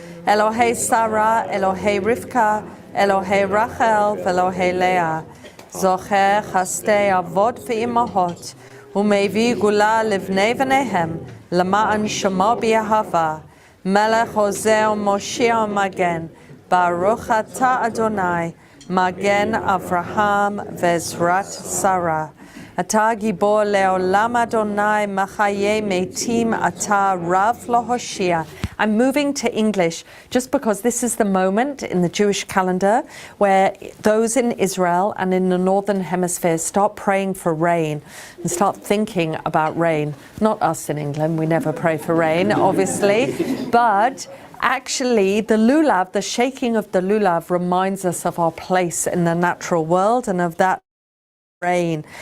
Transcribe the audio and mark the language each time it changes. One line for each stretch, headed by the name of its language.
Hebrew: Elohei Sarah, Elohei Rivka, Elohei Rachel v'Elohei Leah, Zocher chastei avot v'imahot, u'mevi gula livnei v'nehem, למען שמו באהבה, מלך עוזר מושיע מגן, ברוך אתה אדוני, מגן אברהם ועזרת שרה. אתה גיבור לעולם אדוני, מחיי מתים אתה רב להושיע.
English: I'm moving to English just because this is the moment in the Jewish calendar where those in Israel and in the Northern Hemisphere start praying for rain and start thinking about rain. Not us in England, we never pray for rain, obviously, but actually the lulav, the shaking of the lulav reminds us of our place in the natural world and of that rain.